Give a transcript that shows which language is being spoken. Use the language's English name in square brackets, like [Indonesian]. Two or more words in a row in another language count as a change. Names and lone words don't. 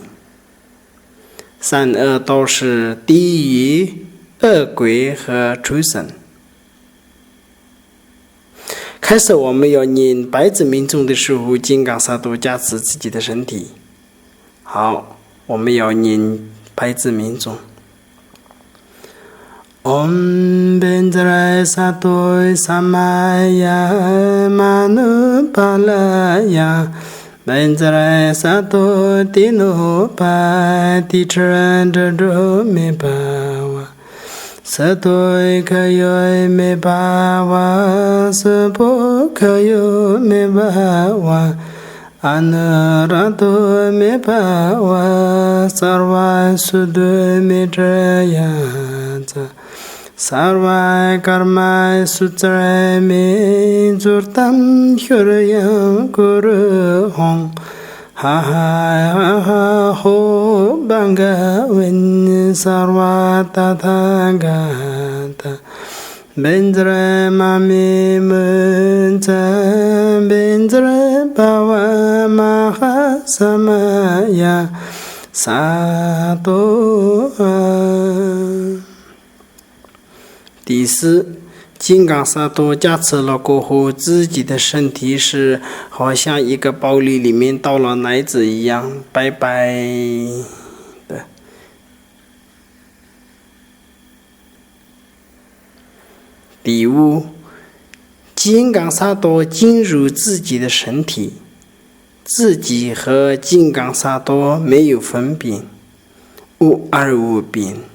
[Chinese] 三恶道是地狱、恶鬼和畜生。开始我们要念百字明咒的时候，金刚萨埵加持自己的身体。好，我们要念百字明咒。 [Sanskrit] ॐ वज्र सत्त्व समय मनुपालय वज्र सत्त्व तेनो पतिष्ठ दृढो मे भव सुतोष्यो मे भव सुपोष्यो मे भव अनुरक्तो मे भव सर्व सिद्धिं मे प्रयच्छ सर्व कर्म सुच मे चित्तं श्रेयः कुरु हूँ ह ह ह होः भग वन् सर्व तथागत वज्र मा मे मुञ्च वज्री भव महा समय सत्त्व. [Chinese] 第四，金刚萨埵加持了过后，自己的身体是好像一个包里里面倒了奶子一样，白白的。第五，金刚萨埵进入自己的身体，自己和金刚萨埵没有分别，无二无别。